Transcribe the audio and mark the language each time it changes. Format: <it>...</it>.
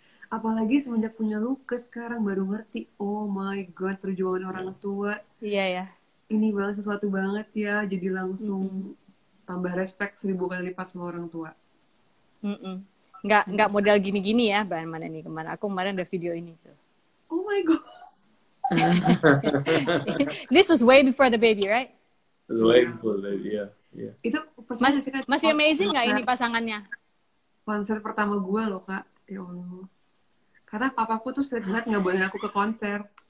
<id>Apalagi semenjak punya Lucas sekarang baru ngerti,</id> <en>oh my god,</en> <id>perjuangan orang tua. Iya ya. Ini banget sesuatu banget ya, jadi langsung tambah respect 1000 kali lipat sama orang tua. Nggak model gini-gini ya, bahan mana nih kemarin. Aku kemarin ada video ini tuh.</id> <en>Oh my god. This was way before the baby, right? Way before the baby, yeah.</en> <id>Itu masih amazing nggak ini pasangannya? Konser pertama gue loh kak, ya Allah. Karena papaku tuh sering banget nggak boleh aku ke konser.</id>